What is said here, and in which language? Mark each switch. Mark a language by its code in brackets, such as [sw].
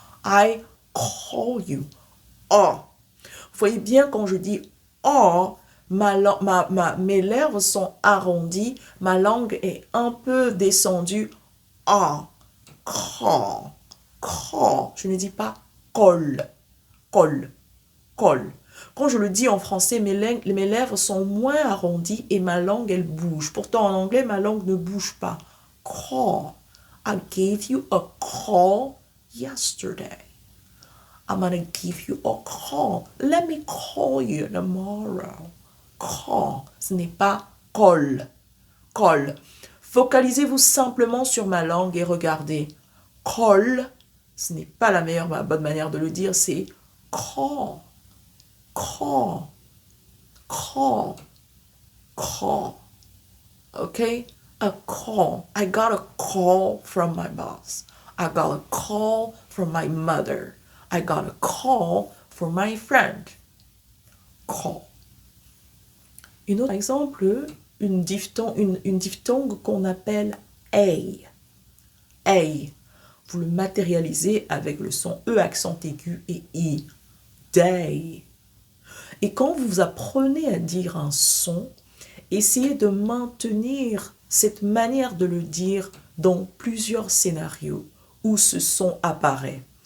[en] I call you. [fr] A. Vous voyez bien quand je dis A, mes lèvres sont arrondies, ma langue est un peu descendue. [en] A. Call. Call. [fr] Je ne dis pas call. Call. Call. Quand je le dis en français, mes lèvres sont moins arrondies et ma langue, elle bouge. Pourtant, en anglais, ma langue ne bouge pas. [en] Call. I gave you a call yesterday. I'm gonna give you a call. Let me call you tomorrow. [fr] Call. Ce n'est pas call. Call. Focalisez-vous simplement sur ma langue et regardez. Call, ce n'est pas la bonne manière de le dire, c'est call. [en] Call. Call. Call. Okay? A call. I got a call from my boss. I got a call from my mother. I got a call from my friend. Call. [fr] Un autre exemple, une diphtongue qu'on appelle A. A. Vous le matérialisez avec le son E accent aigu et I. Day. Et quand vous apprenez à dire un son, essayez de maintenir cette manière de le dire dans plusieurs scénarios où ce son apparaît.